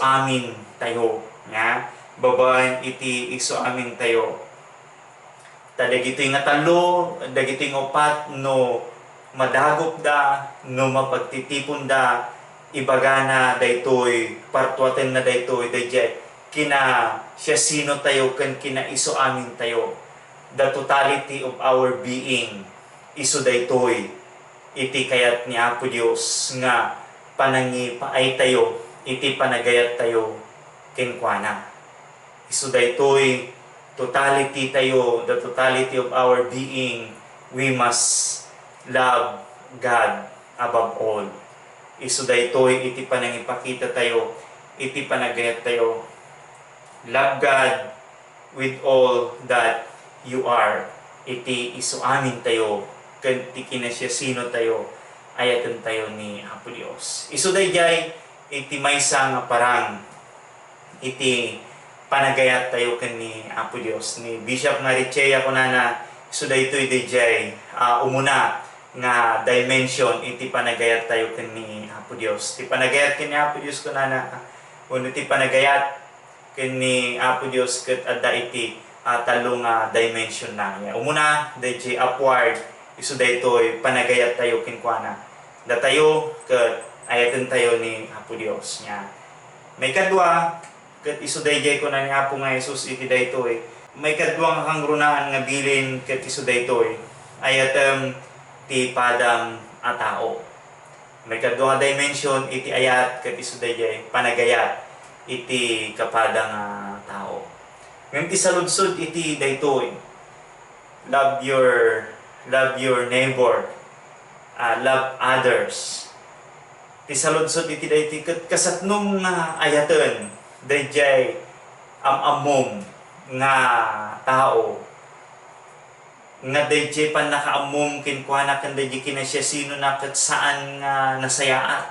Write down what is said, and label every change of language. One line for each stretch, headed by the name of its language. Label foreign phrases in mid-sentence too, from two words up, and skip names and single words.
Iloko: amin tayo nga babaan iti isu amin tayo dagiti nga talo dagiti nga upat no madagop da no mapagtitipon da ibagana daytoy partuaten na daytoy dayjay kina siya sino tayo ken kina isu amin tayo
English: the totality of our being
Iloko: isu daytoy iti kayat ni Apo Dios nga panangipaay tayo iti panagayat tayo kenkwana. Isu daytoy
English: totality tayo, the totality of our being, we must love God above all.
Iloko: Isu daytoy iti panangipakita tayo, iti panagayat tayo.
English: Love God with all that you are.
Iloko: Iti isu amin tayo, iti kinasyasino tayo, ayatan tayo ni Apo Dios. Isu dayjay iti maysa nga parang iti panagayat tayo ni Apo Dios. Ni Bishop nga Richea kunana, isu daytoy dayjay umuna nga dimension iti panagayat tayo ni Apo Dios. Iti panagayat ni Apo Dios kunana, uno iti panagayat ni Apo Dios ket adda iti talong dimension na niya. Umuna dayjay upward, isu daytoy panagayat tayo kinkwana. Datayo ket ayatan tayo ni Apo Dios niya. May kadwa ket isu dayjay kunan ni Apo nga Jesus iti daytoy. May kadwa nga kangrunaan nga bilin ket isu daytoy ayatem ti padam a tao. May kadwa nga dimension iti ayat ket isu dayjay panagayat iti kapadang tao. Ngem ti saludsod iti daytoy,
English: love your neighbor, love others.
Iloko: Ti saludsod iti daytoy ket kasatnong nga ayaten dayjay amom nga tao nga dayjay pan nakaamom kinkwana ken dayjay kinasyasino na ket saan nga nasayaat.